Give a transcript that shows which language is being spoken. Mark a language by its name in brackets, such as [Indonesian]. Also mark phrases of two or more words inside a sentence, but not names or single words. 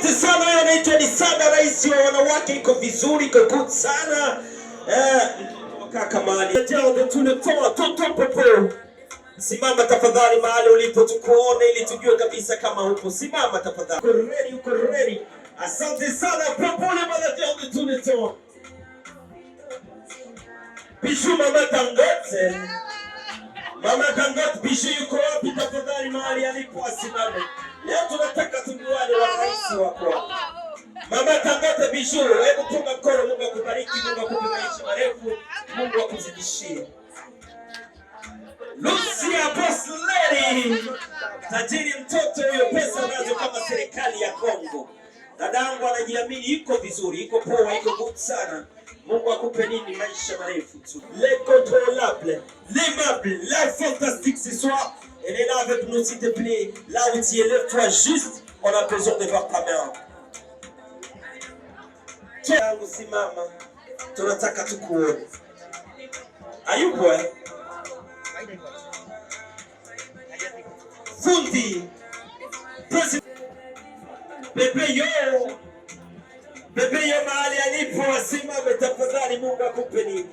[Swahili] Yeye anaitwa ni Sada, rais wa wanawake, iko vizuri, iko good sana. Kaka mali. Ndio tunatoa toto popo. Simama tafadhali mahali ulipo tukuone ili tujue kabisa kama upo. Simama tafadhali. Uko ready? Asante sana Popole [French] manager de tous les temps. [Swahili] Bijou Mama Dangote. Mama Dangote Bijou yuko wapi tafadhali mahali alipo asimame. Leo tunataka tujuane wafuasi wako. Mama Dangote Bijou, hebu punga mkono. Mungu akubariki, Mungu akupe maisha marefu, Mungu akuzidishie. Lucia Boss Lady. Tajiri mtoto huyo, pesa nazo kama serikali ya Kongo. Dadangu anajiamini, iko vizuri, iko poa, iko good sana. Mungu akupe nini maisha marefu tu. [French] L'incontrôlable, l'aimable, la fantastique ce soir. Elle est là avec nous s'il te plaît. Là où tu es, lève-toi juste. On a besoin de voir ta main. Tiens, [Swahili] simama. Tunataka tukuone. Ayupo eh? Fundi. Bebe yo mahali alipo asimame tafadhali, Mungu akupe nini.